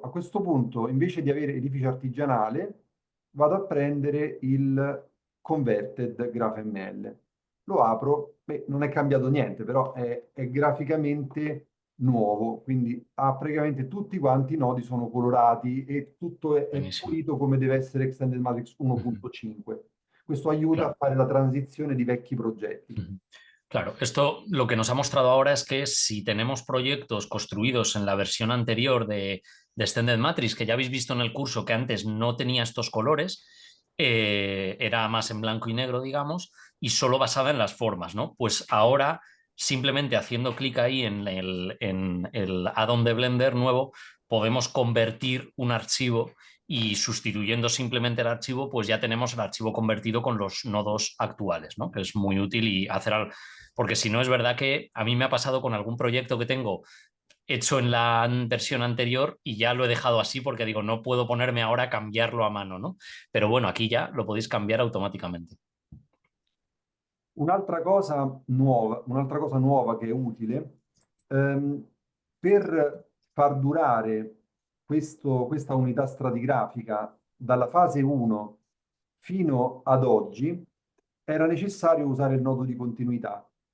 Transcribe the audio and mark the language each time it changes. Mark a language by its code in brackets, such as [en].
[it] A questo punto, invece di avere edificio artigianale, vado a prendere il converted GraphML. Lo apro, beh, non è cambiato niente, però è graficamente nuovo, quindi ha praticamente tutti quanti i nodi sono colorati e tutto è [es] Buenísimo. [it] pulito come deve essere Extended Matrix Ujú. 1.5. Questo aiuta a [es] Claro. [it] fare la transizione di vecchi progetti. Ujú. [es] Claro, esto lo que nos ha mostrado ahora es que si tenemos proyectos construidos en la versión anterior de Extended Matrix, que ya habéis visto en el curso que antes no tenía estos colores, era más en blanco y negro, digamos, y solo basada en las formas, ¿no? Pues ahora, simplemente haciendo clic ahí en el add-on de Blender nuevo, podemos convertir un archivo y sustituyendo simplemente el archivo, pues ya tenemos el archivo convertido con los nodos actuales, ¿no? Que es muy útil y porque si no es verdad que a mí me ha pasado con algún proyecto que tengo hecho en la versión anterior y ya lo he dejado así porque digo, no puedo ponerme ahora a cambiarlo a mano, ¿no? Pero bueno, aquí ya lo podéis cambiar automáticamente. [it] Un'altra cosa nuova che è utile, per far durare questa unità stratigrafica dalla fase 1 fino ad oggi, era necessario usare il nodo di continuità.